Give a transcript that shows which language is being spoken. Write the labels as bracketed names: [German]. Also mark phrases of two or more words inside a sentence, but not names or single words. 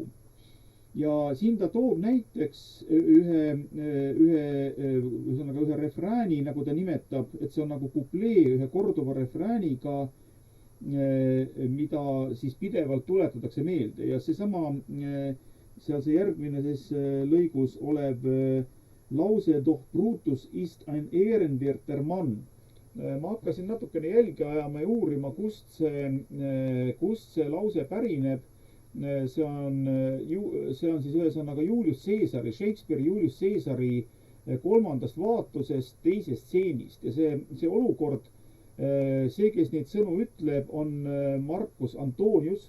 [Estonian] Ja siin ta toob näiteks ühe refrääni, nagu ta nimetab, et see on nagu kuplee ühe korduva refrääniga, mida siis pidevalt tuletatakse meelde. Ja seesama seal see järgmine siis lõigus olev lause [German] doch Brutus ist ein ehrenwerter Mann. [Estonian] Ma hakkasin natukene jälgi ajama ja uurima, kust see lause pärineb. See on siis ühesõnaga Julius Caesari, Shakespeare'i Julius Caesari kolmandast vaatusest teisest stseenist. Ja see olukord, see, kes neid sõnu ütleb, on Marcus Antonius.